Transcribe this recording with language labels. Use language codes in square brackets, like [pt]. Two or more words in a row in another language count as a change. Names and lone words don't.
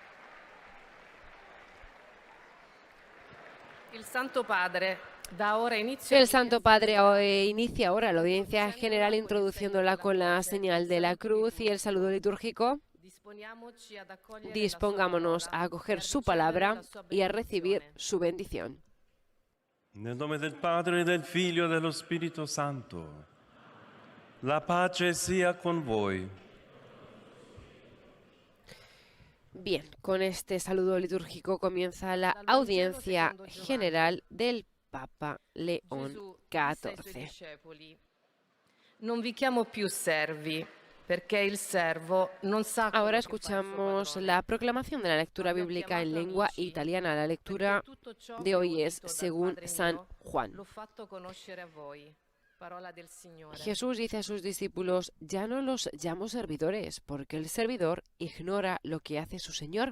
[es] El Santo Padre inicia ahora la audiencia general introduciéndola con la señal de la cruz y el saludo litúrgico. Dispongámonos a acoger su palabra y a recibir su bendición. [it] Nel nome del Padre, del Figlio e dello Spirito Santo. La pace sia con voi. [es] Bien, con este saludo litúrgico comienza la audiencia general del Papa León XIV. [it] Non vi chiamo più servi, [es] Ahora escuchamos la proclamación de la lectura bíblica en lengua italiana. La lectura de hoy es según San Juan. Jesús dice a sus discípulos: ya no los llamo servidores, porque el servidor ignora lo que hace su Señor.